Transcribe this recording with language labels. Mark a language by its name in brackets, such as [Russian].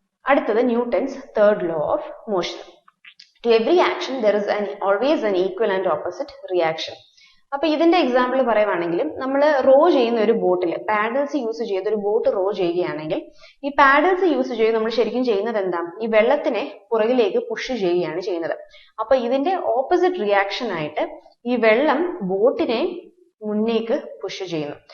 [Malayalam] അടുത്തത് Newton's third law of motion. [English] To every action there is always an equal and opposite reaction. [Malayalam] അപ്പൊ ഇതിന്റെ example പറയുവാണെങ്കിലും നമ്മൾ raw ചെയ്യുന്ന ഒരു ബോട്ടിൽ പാഡൽസ് യൂസ് ചെയ്ത് ഒരു ബോട്ട് റോ ചെയ്യുകയാണെങ്കിൽ ഈ പാഡൽസ് യൂസ് ചെയ്ത് നമ്മൾ ശരിക്കും ചെയ്യുന്നത് എന്താ, ഈ വെള്ളത്തിനെ പുറകിലേക്ക് പുഷ് ചെയ്യുകയാണ് ചെയ്യുന്നത്. അപ്പൊ ഇതിന്റെ ഓപ്പോസിറ്റ് റിയാക്ഷൻ ആയിട്ട് ഈ വെള്ളം ബോട്ടിനെ മുന്നേക്ക് പുഷ് ചെയ്യുന്നു.